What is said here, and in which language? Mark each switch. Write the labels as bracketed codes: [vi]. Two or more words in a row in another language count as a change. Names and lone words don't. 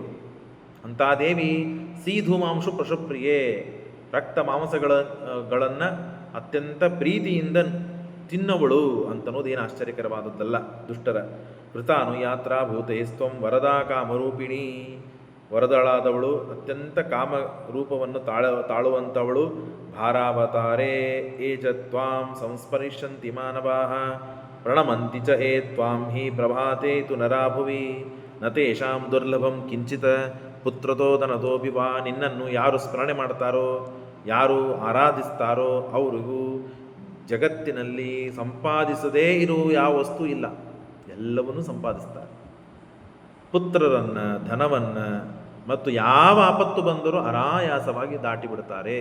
[kn] ಅಂಥ [sa] ದೇವಿ ಸೀಧು ಮಾಂಸು ಪಶುಪ್ರಿಯೇ, [kn] ರಕ್ತ ಮಾಂಸಗಳನ್ನು ಅತ್ಯಂತ ಪ್ರೀತಿಯಿಂದ ತಿನ್ನವಳು ಅಂತನ್ನೋದೇನು ಆಶ್ಚರ್ಯಕರವಾದದ್ದಲ್ಲ. [sa] ದುಷ್ಟರ ಕೃತಾನು ಯಾತ್ರಾ ಭೂತೈಸ್ತ್ವಂ ವರದಾ ಕಾಮರೂಪಿಣಿ, [kn] ವರದಳಾದವಳು, ಅತ್ಯಂತ ಕಾಮ ರೂಪವನ್ನು ತಾಳುವಂಥವಳು. [sa] ಭಾರಾವತಾರೇ ಏ ಚ ತ್ವಾಂ ಸಂಸ್ಪರಿಷ್ಯಂತಿ ಮಾನವಾಃ ಪ್ರಣಮಂತಿ ಚ ಹೇ ತ್ವಾಂ ಹಿ ಪ್ರಭಾತೆ ತು ನರಾಭುವಿ ನ ತೇಷಾಂ ದುರ್ಲಭಂ ಕಿಂಚಿತ್ ಪುತ್ರತೋದನತೋಪಿ ವಾ. [kn] ನಿನ್ನನ್ನು ಯಾರು ಸ್ಮರಣೆ ಮಾಡ್ತಾರೋ, ಯಾರು ಆರಾಧಿಸ್ತಾರೋ ಅವರಿಗೂ ಜಗತ್ತಿನಲ್ಲಿ ಸಂಪಾದಿಸದೇ ಇರೋ ಯಾವ ವಸ್ತು ಇಲ್ಲ, ಎಲ್ಲವನ್ನೂ ಸಂಪಾದಿಸ್ತಾರೆ. ಪುತ್ರರನ್ನು, ಧನವನ್ನು ಮತ್ತು ಯಾವ ಆಪತ್ತು ಬಂದರೂ ಅನಾಯಾಸವಾಗಿ ದಾಟಿಬಿಡ್ತಾರೆ.